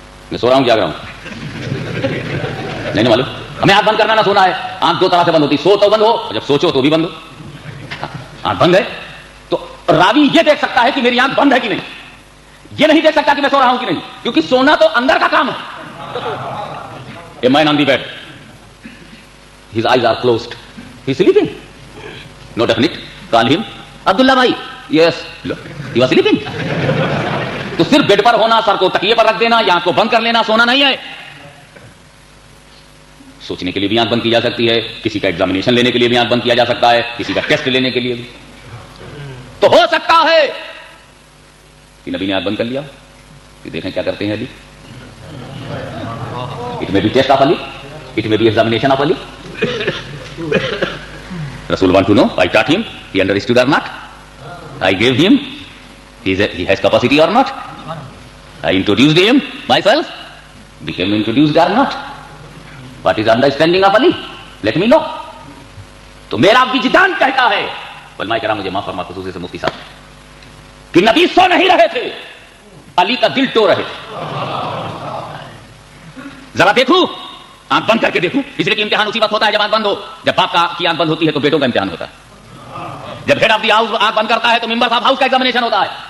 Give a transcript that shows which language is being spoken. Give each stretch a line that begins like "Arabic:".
Urdu: میں سو رہا ہوں، جاگ رہا ہوں؟ نہیں معلوم. ہمیں آنکھ بند کرنا نہ سونا ہے. آنکھ دو طرح سے بند ہوتی، سو تو بند ہو، جب سوچو تو بھی بند ہو. آنکھ بند ہے تو راوی یہ دیکھ سکتا ہے کہ میری آنکھ بند ہے کہ نہیں، یہ نہیں دیکھ سکتا کہ میں سو رہا ہوں کہ نہیں، کیونکہ سونا تو اندر کا کام ہے.
English: A man on the bed, his eyes are closed, he is sleeping. No definite. Call him. Abdullah bhai. Yes. He was sleeping.
Urdu: تو صرف بیڈ پر ہونا، سر کو تکیے پر رکھ دینا یا آنکھ کو بند کر لینا سونا نہیں ہے. سوچنے کے لیے بھی آنکھ بند کی جا سکتی ہے، کسی کا ایگزامینیشن لینے کے لیے بھی آنکھ بند کیا جا سکتا ہے، کسی کا ٹیسٹ لینے کے لیے بھی. تو ہو سکتا ہے کہ نبی نے آنکھ بند کر لیا کہ دیکھیں کیا کرتے ہیں علی.
English: It may be test of Ali, it may be examination of Ali. Rasul want to know, I taught him, he understood or not. I gave him, he has capacity or not. I introduced him myself, became introduced or not. What is understanding of Ali? Let me know.
Urdu: تو میرا وجدان کہتا ہے، علماء کرام مجھے معاف فرما، خصوصی سے مفتی صاحب، کہ نبی سو نہیں رہے تھے، علی کا دل ٹو رہے تھے. ذرا دیکھو، آنکھ بند کر کے دیکھو. اس لیے کہ امتحان اسی وقت ہوتا ہے جب آنکھ بند ہو. جب باپ کی آنکھ بند ہوتی ہے تو بیٹوں کا امتحان ہوتا ہے. جب
English: head of the house
Urdu: آنکھ بند کرتا ہے تو ممبر صاحب ہاؤس کا ایگزامینیشن ہوتا ہے.